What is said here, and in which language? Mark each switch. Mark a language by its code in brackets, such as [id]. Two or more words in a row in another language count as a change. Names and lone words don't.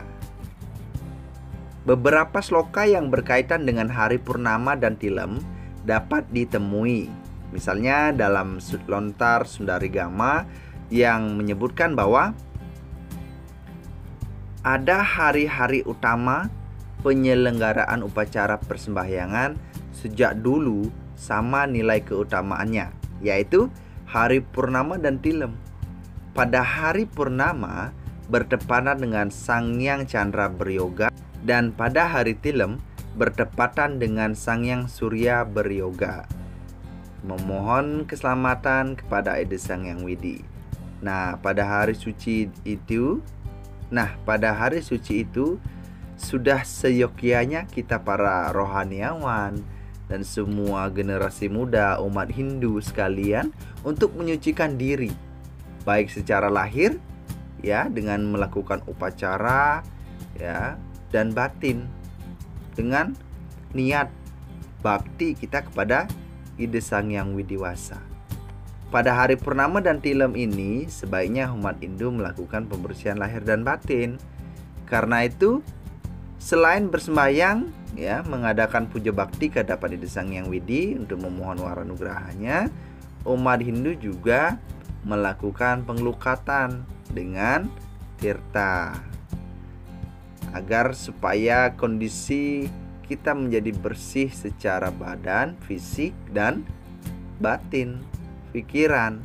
[id] Beberapa sloka yang berkaitan dengan hari purnama dan tilam dapat ditemui, misalnya dalam Lontar Sundarigama yang menyebutkan bahwa ada hari-hari utama penyelenggaraan upacara persembahyangan sejak dulu sama nilai keutamaannya, yaitu hari purnama dan tilam. Pada hari purnama bertepatan dengan Sang Hyang Chandra beryoga, dan pada hari tilam bertepatan dengan Sang Hyang Surya beryoga, memohon keselamatan kepada ide Sang Hyang Widi. Pada hari suci itu sudah seyogyanya kita para rohaniawan dan semua generasi muda umat Hindu sekalian untuk menyucikan diri, baik secara lahir ya dengan melakukan upacara ya, dan batin dengan niat bakti kita kepada ide Sang Hyang Widewasa. Pada hari purnama dan tilam ini sebaiknya umat Hindu melakukan pembersihan lahir dan batin. Karena itu, selain bersembahyang ya, mengadakan puja bakti ke hadapan ide Sang Hyang Widi untuk memohon waranugrahanya, umat Hindu juga melakukan pengelukatan dengan tirta agar supaya kondisi kita menjadi bersih secara badan, fisik, dan batin, pikiran.